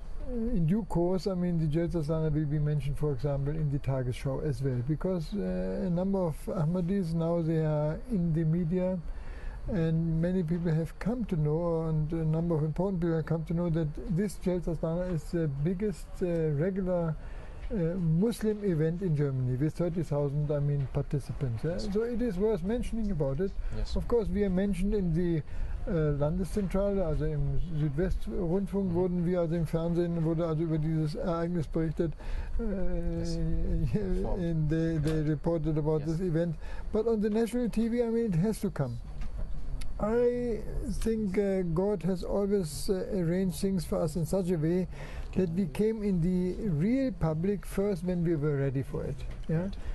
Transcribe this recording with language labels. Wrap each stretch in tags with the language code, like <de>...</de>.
<en>in due course, I mean, the Jalsa Salana will be mentioned, for example, in the Tagesschau as well, because a number of Ahmadis now, they are in the media, and many people have come to know, and a number of important people have come to know that this Jalsa Salana is the biggest regular Muslim event in Germany with 30,000, I mean, participants. Yeah? So it is worth mentioning about it. Yes. Of course, we are mentioned in the</en> <de>Landeszentrale, also im Südwestrundfunk wurden wir, also im Fernsehen wurde also über dieses Ereignis berichtet.</de> <en>And they reported about this event. But on the national TV, I mean, it has to come. I think God has always arranged things for us in such a way that we came in the real public first when we were ready for it. Yeah?</en>